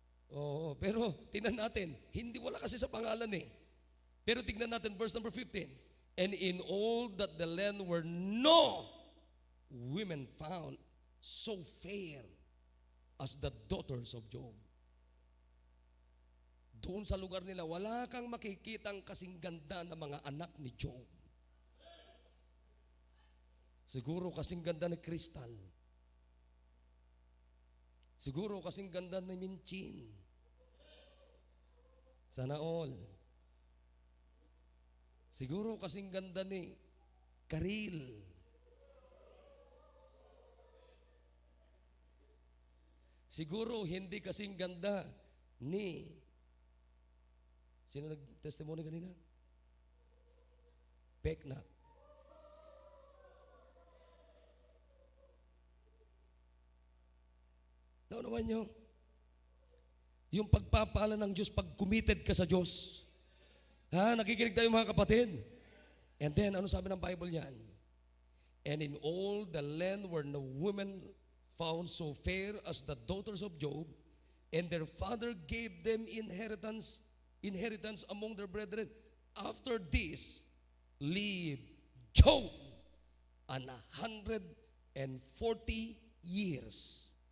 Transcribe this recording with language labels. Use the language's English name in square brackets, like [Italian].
[Filipino] Oo, pero tingnan natin, hindi wala kasi sa pangalan eh. Pero tingnan natin verse number 15. [English] And in all that the land were no women found so fair as the daughters of Job. [Filipino] Doon sa lugar nila, wala kang makikitang kasing ganda ng mga anak ni Job. Siguro kasing ganda ni Crystal. Siguro kasing ganda ni Minchin. Sana all. Siguro kasing ganda ni Karil. Siguro hindi kasing ganda ni, sino nag-testimony kanina? Pekna. Naunawan nyo? Yung pagpapala ng Diyos, pag committed ka sa Diyos. Ha? Nakikinig tayo mga kapatid? [English] And then, [Filipino] ano sabi ng Bible niyan? [English] And in all the land were no women found so fair as the daughters of Job, and their father gave them inheritance among their brethren. After this, lived Job 140 years.